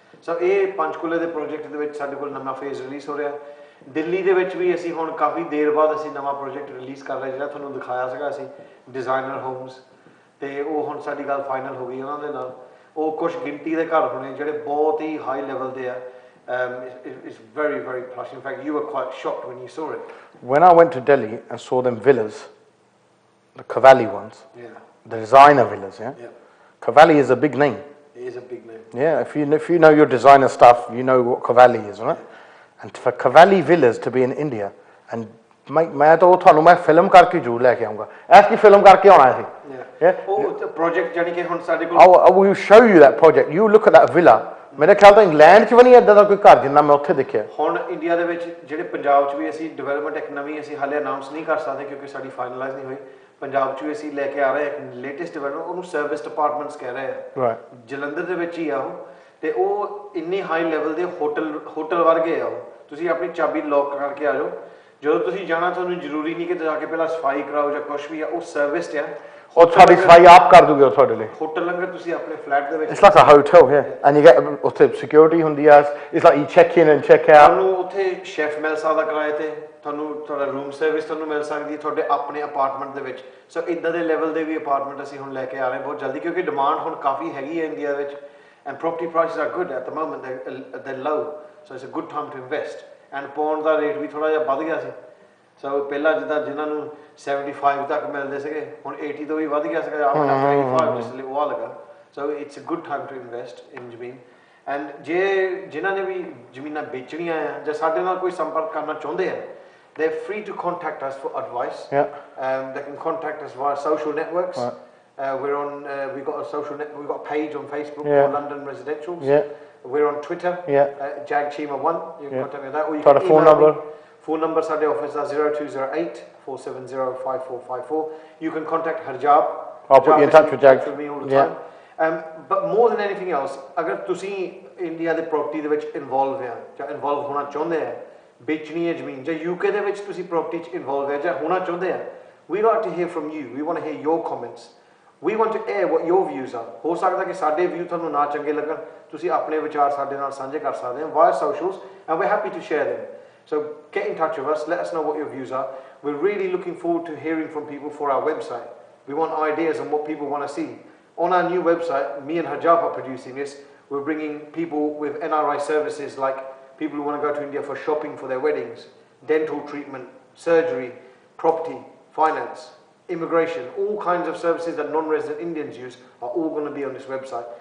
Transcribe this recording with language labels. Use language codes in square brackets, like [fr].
[pa] ਸੋ ਇਹ ਪੰਚਕੂਲੇ ਦੇ ਪ੍ਰੋਜੈਕਟ ਦੇ ਵਿੱਚ ਸਾਡੇ ਕੋਲ ਨਵਾਂ ਫੇਜ਼ ਰਿਲੀਜ਼ ਹੋ ਰਿਹਾ। ਦਿੱਲੀ ਦੇ ਵਿੱਚ ਵੀ ਅਸੀਂ ਹੁਣ ਕਾਫੀ ਦੇਰ ਬਾਅਦ ਅਸੀਂ ਨਵਾਂ ਪ੍ਰੋਜੈਕਟ ਰਿਲੀਜ਼ ਕਰ ਰਹੇ, ਜਿਹੜਾ ਤੁਹਾਨੂੰ ਦਿਖਾਇਆ ਸੀਗਾ ਅਸੀਂ ਡਿਜ਼ਾਈਨਰ ਹੋਮਸ, ਤੇ ਉਹ ਹੁਣ ਸਾਡੀ ਗੱਲ ਫਾਈਨਲ ਹੋ ਗਈ ਉਹਨਾਂ ਦੇ ਨਾਲ। ਉਹ ਕੁਝ ਗਿਣਤੀ ਦੇ ਘਰ ਹੋਣੇ ਜਿਹੜੇ ਬਹੁਤ ਹੀ ਹਾਈ ਲੈਵਲ ਦੇ ਆ। [en] It's very, very plush. In fact, you were quite shocked when you saw it. When I went to Delhi and saw them villas, the Cavalli ones, the designer villas, Cavalli is a big name. It is a big name. Yeah, if you know your designer stuff, you know what Cavalli is, right? And for Cavalli villas to be in India, and [pa] ਮੈਂ ਤਾਂ ਉਹ ਤੁਹਾਨੂੰ ਮੈਂ film ਕਰਕੇ ਜ਼ਰੂਰ ਲੈ ਕੇ ਆਉਂਗਾ। ਐਸੀ film ਕਰਕੇ ਆਉਣਾ ਸੀ। ਉਹ ਪ੍ਰੋਜੈਕਟ ਜਾਨੀ ਕਿ ਹੁਣ ਸਾਡੇ ਕੋਲ [en] I will show you that project. You look at that villa. [pa] ਮੇਰੇ ਖਿਆਲ ਤਾਂ ਇੰਗਲੈਂਡ 'ਚ ਵੀ ਨਹੀਂ ਏਦਾਂ ਦਾ ਕੋਈ ਘਰ ਜਿੰਨਾ ਮੈਂ ਉੱਥੇ ਦੇਖਿਆ। ਹੁਣ ਇੰਡੀਆ ਦੇ ਵਿੱਚ ਜਿਹੜੇ ਪੰਜਾਬ 'ਚ ਵੀ ਅਸੀਂ ਡਿਵੈਲਪਮੈਂਟ ਇੱਕ ਨਵੀਂ ਅਸੀਂ ਹਾਲੇ ਅਨਾਉਂਸ ਨਹੀਂ ਕਰ ਸਕਦੇ ਕਿਉਂਕਿ ਸਾਡੀ ਫਾਈਨਲਾਈਜ਼ ਨਹੀਂ ਹੋਈ। ਪੰਜਾਬ 'ਚ ਵੀ ਅਸੀਂ ਲੈ ਕੇ ਆ ਰਹੇ ਇੱਕ ਲੇਟੈਸਟ ਡਿਵੈਲਪਮੈਂਟ, ਉਹਨੂੰ ਸਰਵਿਸ ਡਿਪਾਰਟਮੈਂਟਸ ਕਹਿ ਰਹੇ ਆ। ਜਲੰਧਰ ਦੇ ਵਿੱਚ ਹੀ ਆ ਉਹ, ਤੇ ਉਹ ਇੰਨੀ ਹਾਈ ਲੈਵਲ ਦੇ ਹੋਟਲ ਵਰਗੇ ਆ ਉਹ। ਤੁਸੀਂ ਆਪਣੀ ਚਾਬੀ ਲੌਕ ਕਰਕੇ ਆ ਜਾਓ ਜਦੋਂ ਤੁਸੀਂ ਜਾਣਾ ਤੁਹਾਨੂੰ ਜ਼ਰੂਰੀ ਨਹੀਂ ਕਿ ਜਾ ਕੇ ਪਹਿਲਾਂ ਸਫਾਈ ਕਰਾਓ ਜਾਂ ਕੁਝ ਵੀ ਆ, ਉਹ ਸਰਵਿਸ ਆ। ਉਹ ਤੁਹਾਡੀ ਸਫਾਈ ਆਪ ਕਰ ਦੂਗੇ ਉਹ ਤੁਹਾਡੇ ਲਈ। ਹੋਟਲ ਲੰਗਰ ਤੁਸੀਂ ਆਪਣੇ ਫਲੈਟ ਦੇ ਵਿੱਚ, [en] It's like a hotel here and you get [pa] ਉੱਥੇ ਸਿਕਿਉਰਿਟੀ ਹੁੰਦੀ ਆ, [en] it's like you check in and check out। [pa] ਤੁਹਾਨੂੰ ਉੱਥੇ ਸ਼ੈਫ ਮਿਲ ਸਕਦਾ ਕਿਰਾਏ ਤੇ, ਤੁਹਾਨੂੰ ਤੁਹਾਡਾ ਰੂਮ ਸਰਵਿਸ ਤੁਹਾਨੂੰ ਮਿਲ ਸਕਦੀ ਹੈ ਤੁਹਾਡੇ ਆਪਣੇ ਅਪਾਰਟਮੈਂਟ ਦੇ ਵਿੱਚ। ਸੋ ਇਦਾਂ ਦੇ ਲੈਵਲ ਦੇ ਵੀ ਅਪਾਰਟਮੈਂਟ ਅਸੀਂ ਹੁਣ ਲੈ ਕੇ ਆ ਰਹੇ ਬਹੁਤ ਜਲਦੀ, ਕਿਉਂਕਿ ਡਿਮਾਂਡ ਹੁਣ ਕਾਫੀ ਹੈਗੀ ਹੈ ਇੰਡੀਆ ਵਿੱਚ [en] And property prices are good at the moment, they low, so it's a good time to invest. [pa] And pound ਦਾ rate ਵੀ ਥੋੜਾ ਜਿਹਾ ਵੱਧ ਗਿਆ ਸੀ। ਸੋ ਪਹਿਲਾਂ ਜਿੱਦਾਂ ਜਿਨ੍ਹਾਂ ਨੂੰ 75 ਤੱਕ ਮਿਲਦੇ ਸੀਗੇ ਹੁਣ 80 ਤੋਂ ਵੀ ਵੱਧ ਗਿਆ ਸੀਗਾ, ਆਪ 85 ਜਿਸ ਲਈ ਉਹ ਲਗਾ। [en] so it's a good time to invest in [pa] ਜ਼ਮੀਨ। ਐਂਡ ਜੇ ਜਿਨ੍ਹਾਂ ਨੇ ਵੀ ਜ਼ਮੀਨਾਂ ਵੇਚਣੀਆਂ ਆ ਜਾਂ ਸਾਡੇ ਨਾਲ ਕੋਈ ਸੰਪਰਕ ਕਰਨਾ ਚਾਹੁੰਦੇ ਆ, [en] they're free to contact us for advice. They can contact us via social networks. We're on we've got a page on Facebook called London Residentials. We're on Twitter, jagchima1, you can contact me on that, or you can phone number. Phone number ਸਾਡੇ office is 0208 470 5454. You can contact Harjab. I'll put you in touch with Jag. Me all the time. But more than anything else, [pa] ਅਗਰ ਤੁਸੀਂ India ਦੇ property ਦੇ ਵਿੱਚ involve ਆ ਜਾਂ involve ਹੋਣਾ ਚਾਹੁੰਦੇ ਆ, ਵੇਚਣੀ ਹੈ ਜ਼ਮੀਨ ਜਾਂ UK ਦੇ ਵਿੱਚ ਤੁਸੀਂ ਪ੍ਰੋਪਰਟੀ 'ਚ ਇਨਵੋਲਵ ਹੈ ਜਾਂ ਹੋਣਾ ਚਾਹੁੰਦੇ ਆ, [en] we like to hear from you. We want to hear your comments. We want to air what your views are. [pa] ਹੋ ਸਕਦਾ ਕਿ ਸਾਡੇ ਵਿਊ ਤੁਹਾਨੂੰ ਨਾ ਚੰਗੇ ਲੱਗਣ, ਤੁਸੀਂ ਆਪਣੇ ਵਿਚਾਰ ਸਾਡੇ ਨਾਲ ਸਾਂਝੇ ਕਰ ਸਕਦੇ ਹੋ [en] via socials and we're happy to share them. So get in touch with us, let us know what your views are. We're really looking forward to hearing from people for our website. We want ideas on what people want to see. On our new website, me and Hajab are producing this. We're bringing people with NRI services, like people who want to go to India for shopping for their weddings, dental treatment, surgery, property, finance, immigration, all kinds of services that non-resident Indians use are all going to be on this website.